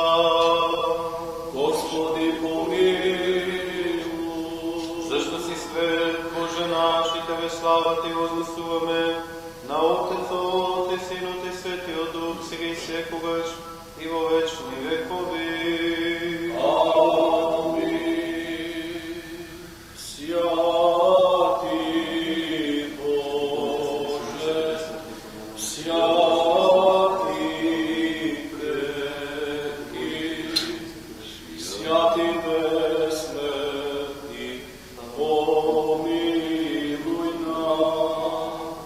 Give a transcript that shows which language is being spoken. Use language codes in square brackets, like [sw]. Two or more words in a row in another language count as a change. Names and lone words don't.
[mk] Господи, помилуј. Зашто си свет, Боже наш, и Тебе слава Ти возвестуваме, на Отецот и Синот и Светиот Дух, сега и секогаш, и во вечни векови. Амин. [cu] Святи Боже, святи крепки, святи безсмертни, помилуй нас.